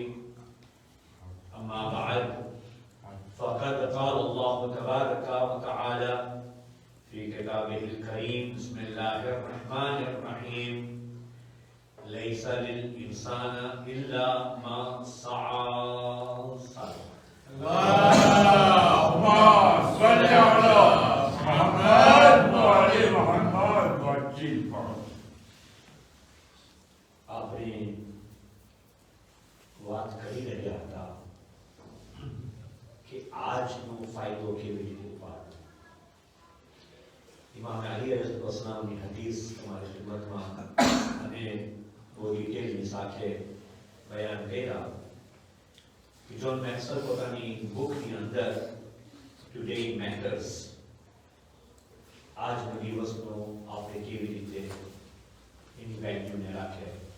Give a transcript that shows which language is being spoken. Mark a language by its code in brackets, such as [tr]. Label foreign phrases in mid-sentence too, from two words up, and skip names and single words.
[ar] أما بعد فقد قال الله تبارك وتعالى في كتابه الكريم بسم الله الرحمن الرحيم ليس للإنسان إلا ما سعى. اللهم صل على محمد وعلى محمد وجل [gu] આપણે વાત કરી રહ્યા હતા કે આજનો ફાયદો કેવી રીતે ઉપાડવો. ઇમામ અલી અલૈહિસ્સલામની હદીસ તમારી ખિદમતમાં અને બહુ ડિટેલની સાથે બયાન કર્યા કે જોન મેક્સવેલ પોતાની બુકની અંદર ટુડે મેટર્સ આજનો દિવસનો આપણે કેવી રીતે એની વેલ્યુને રાખે